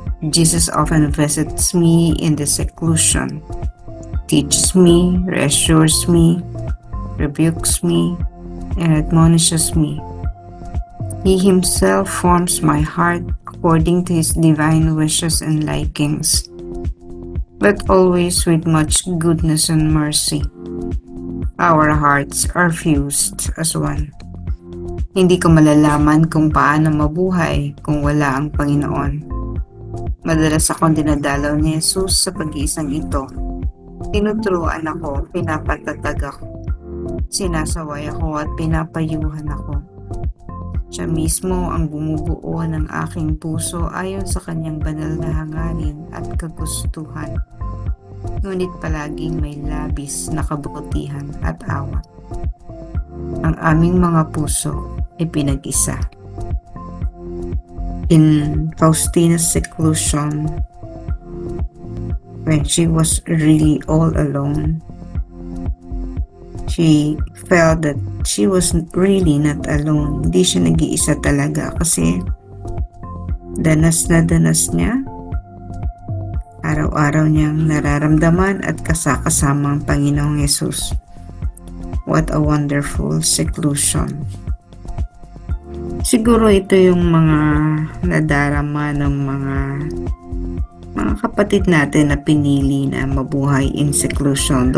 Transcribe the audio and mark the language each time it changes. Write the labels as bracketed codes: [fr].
[en] Jesus often visits me in the seclusion, teaches me, reassures me, rebukes me, and admonishes me. He himself forms my heart according to his divine wishes and likings, but always with much goodness and mercy. Our hearts are fused as one. [tl] Hindi ko malalaman kung paano mabuhay kung wala ang Panginoon. Madalas akong dinadalaw ni Jesus sa pag-iisang ito. Tinuturuan ako, pinapatatag ako. Sinasaway ako at pinapayuhan ako. Siya mismo ang bumubuo ng aking puso ayon sa kanyang banal na hangarin at kagustuhan. Ngunit palaging may labis na kabutihan at awa. Ang aming mga puso ay pinag-isa. [en] In Faustina's seclusion, when she was really all alone, she felt that she was really not alone. [tl] Hindi siya nag-iisa talaga kasi danas na danas niya. Araw-araw niyang nararamdaman at kasama ang Panginoong Yesus. [en] What a wonderful seclusion. [tl] Siguro ito yung mga nadarama ng mga kapatid natin na pinili na mabuhay in seclusion.